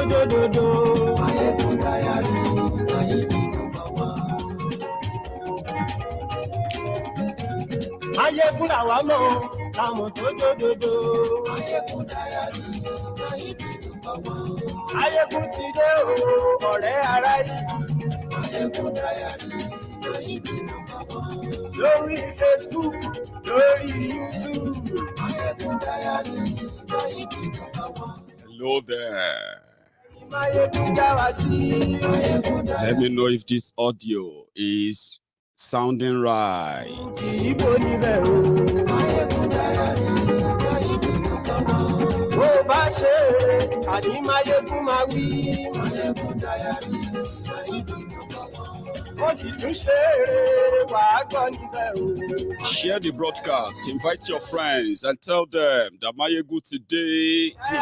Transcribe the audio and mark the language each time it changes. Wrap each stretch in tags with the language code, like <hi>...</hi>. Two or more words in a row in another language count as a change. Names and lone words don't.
<en>Maiyegun diary, Maiyegun number one.</en> <yo>Maiyegun la wa mo la mo do.</yo> <en>Maiyegun diary, Maiyegun number one.</en> <yo>Maiyegun ti dé o, ọ̀rẹ́ ará ìlú.</yo> <en>Maiyegun diary, Maiyegun number one.</en> <yo>Lórí Facebook, lórí YouTube.</yo> <en>Maiyegun diary, Maiyegun number one. Hello there. Let me know if this audio is sounding right. Share the broadcast, invite your friends and tell them that Maiyegun today.</en>